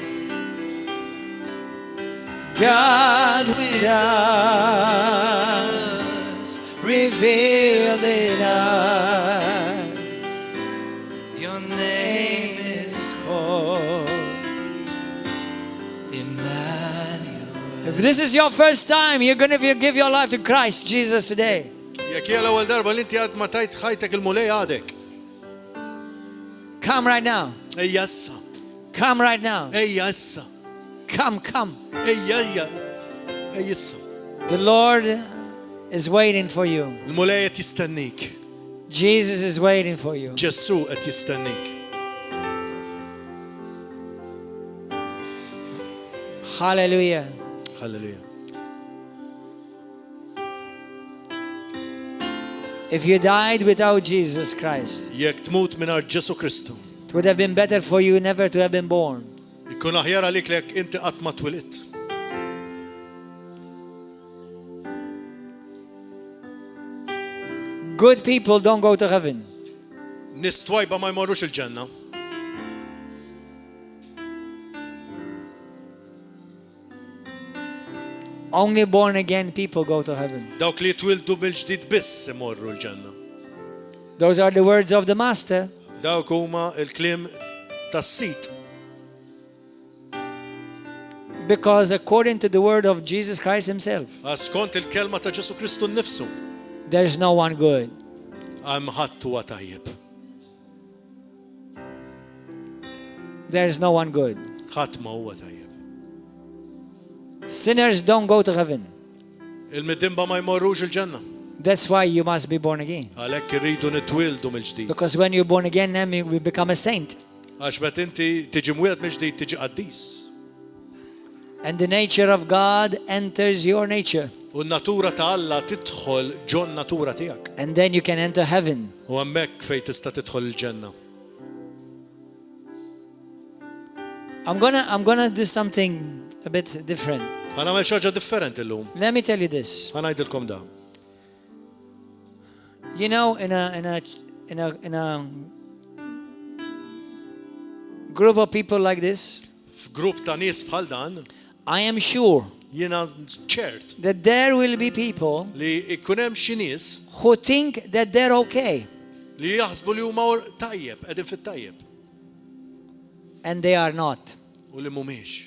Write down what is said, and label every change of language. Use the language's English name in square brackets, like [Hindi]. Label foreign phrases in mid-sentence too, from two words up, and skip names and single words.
[English] God with us, revealed in us. your name is Oh. Emmanuel. If this is your first time, you're going to give your life to Christ Jesus today. [Maltese] Jekk hija l-ewwel darba li inti għad ma tajt ħajtek il-mulej għadek. [English] Come right now. [Maltese] Ejja issa. [English] Come right now. [Maltese] Ejja issa. [English] Come. [Maltese] Ejja issa. [English] The Lord is waiting for you. [Maltese] Il-mulej qed jistennik. [English] Jesus is waiting for you. [Maltese] Ġessu qed jistennik. [English] Hallelujah. [Maltese] Halleluja. [English] If you died without Jesus Christ, [Maltese] Jekk tmut mingħajr Ġesu Kristu, [English] it would have been better for you never to have been born. [Maltese] ikun aħjar għalik li jekk inti qatt ma twilidt. [English] Good people don't go to heaven. [Maltese] Nies twajba ma jmorrux il-ġenna. [English] Only born again people go to heaven. [Maltese] Dawk li twildu bil-ġdid biss imorru l-ġenna. [English] Those are the words of the Master. [Maltese] Dawk huma l-kliem tas-sit. [English] Because according to the word of Jesus Christ himself, [Maltese] Skont il-kelma ta' Ġesu Kristu nnifsu, [English] there's no one good. [Maltese] hemm ħadd huwa tajjeb. [English] There's no one good. [Maltese] Ħadd ma huwa tajjeb. [English] Sinners don't go to heaven. [Maltese] Il-midimba ma jmorrux il-ġenna. [English] That's why you must be born again. [Maltese] Għalhekk irridu nitwildu mill-ġdid. [English] Because when you're born again, then you become a saint. [Maltese] Għax bet inti tiġi mwiegħed mill-ġdid tiġi qaddis. [English] And the nature of God enters your nature. [Maltese] U n-natura ta' Alla tidħol ġon natura tiegħek. [English] And then you can enter heaven. [Maltese] U hemmhekk fejn tista' tidħol il-ġenna. [English] I'm gonna do something a bit different. [Maltese] Ħa nagħmel xi ħaġa differenti llum. [English] Let me tell you this. [Maltese] Ħa ngħidilkom da. [English] You know, in a group of people like this, [Maltese] F'grupp ta' nies bħal dan, [English] I am sure [Maltese] jiena ċert [English] that there will be people [Maltese] li ikun hemm xi nies [English] who think that they're okay, [Maltese] li jaħsbu li huma tajjeb, qegħdin fit-tajjeb [English] and they are not. [Maltese] u li mhumiex.